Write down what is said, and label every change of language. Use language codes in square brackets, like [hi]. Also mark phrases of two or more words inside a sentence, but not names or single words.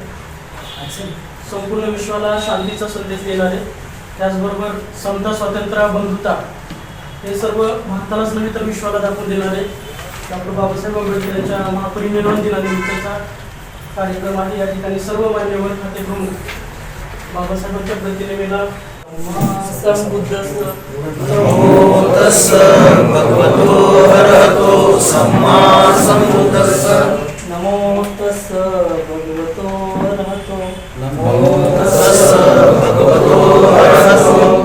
[mr] संपूर्ण विश्वाला शांतीचा संदेश देणारे, त्याचबरोबर समता, स्वातंत्र्य, बंधुता हे सर्व भारतालाच नव्हे तर विश्वाला दाखवून देणारे डॉक्टर बाबासाहेब आंबेडकर यांच्या महापरिनिर्वाण दिनानिमित्तचा कार्यक्रम आहे. या ठिकाणी सर्व मान्यवर खाते प्रमुख बाबासाहेबांच्या प्रतिमेला [pi] नमो तस्स भगवतो अरहतो सम्मा संबुद्धस्स नमो तस्स भगवतो अरहतो नमो तस्स भगवतो अरहतो